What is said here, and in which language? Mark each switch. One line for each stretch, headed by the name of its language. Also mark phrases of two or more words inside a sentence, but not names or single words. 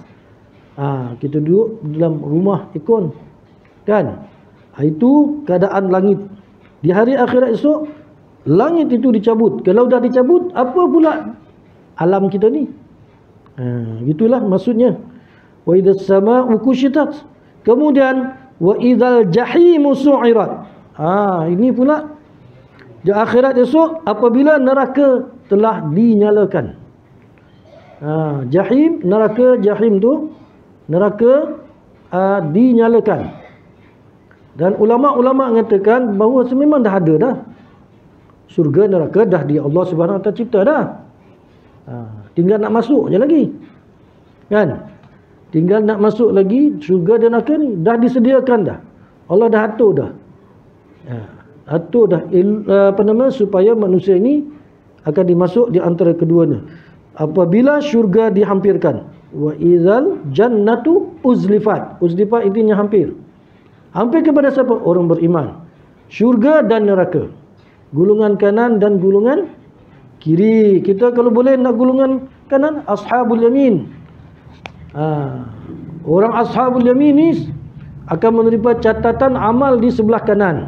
Malay: Kita duduk dalam rumah ikon. Kan? Itu keadaan langit. Di hari akhirat esok, langit itu dicabut. Kalau dah dicabut, apa pula alam kita ni? Itulah maksudnya.
Arabic: وإذا السماء كشطت. Kemudian وإذا الجحيم سعرت.
Malay: Ini pula di akhirat esok apabila neraka telah dinyalakan. Jahim, neraka jahim tu neraka dinyalakan. Dan ulama-ulama mengatakan bahawa memang dah ada dah. Surga neraka dah Allah
Arabic: سبحانه وتعالى
Malay: cipta dah. Tinggal nak masuk je lagi. Kan? Tinggal nak masuk lagi syurga dan neraka ni. Dah disediakan dah. Allah dah atur dah. Atur dah supaya manusia ini akan dimasuk di antara keduanya. Apabila syurga dihampirkan.
Arabic: وإذا الجنة أزلفت.
Malay: Uzlifat intinya hampir. Hampir kepada siapa? Orang beriman. Syurga dan neraka. Gulungan kanan dan gulungan kiri. Kita kalau boleh nak gulungan kanan,
Arabic: أصحاب اليمين.
Malay: Orang
Arabic: أصحاب اليمين
Malay: ni akan menerima catatan amal di sebelah kanan.